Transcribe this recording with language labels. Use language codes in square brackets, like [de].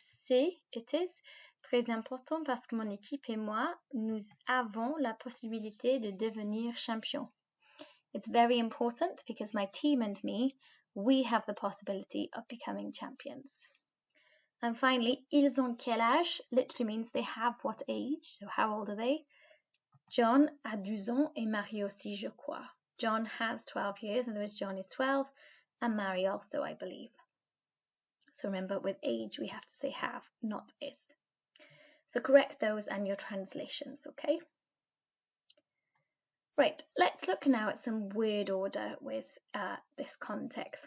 [fr] Et [en] it is [fr] très important parce que mon équipe et moi, nous avons la possibilité de devenir champions. [en] It's very important because my team and me, we have the possibility of becoming champions. And finally, [fr] ils ont quel âge [en] literally means they have what age. So how old are they? [fr] John a 12 ans et Marie aussi, je crois. [en] John has 12 years. In other words, John is 12 and Marie also, I believe. So remember, with age, we have to say have, not is. So correct those and your translations, okay? Right, let's look now at some word order with this context.